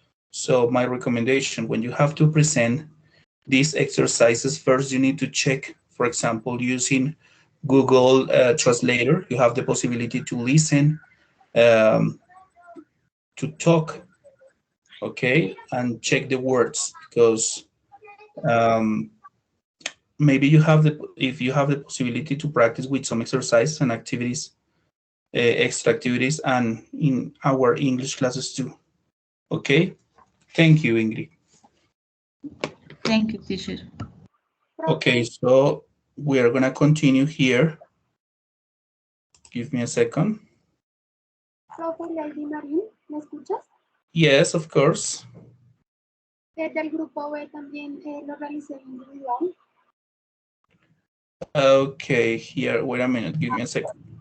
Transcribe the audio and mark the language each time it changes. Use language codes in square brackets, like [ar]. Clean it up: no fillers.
[en] So my recommendation, when you have to present these exercises, first you need to check, for example, using Google Translator, you have the possibility to listen, to talk, okay, and check the words, because maybe you have if you have the possibility to practice with some exercises and activities, extra activities, and in our English classes too. Okay, thank you, Ingrid. Thank you, teacher. Okay, so we are gonna continue here. Give me a second. [es] Profe Lady Marín, ¿me escuchas? [en] Yes, of course. [es] Del grupo B también lo realicé individual. [en] Okay, here, wait a minute, give me a second.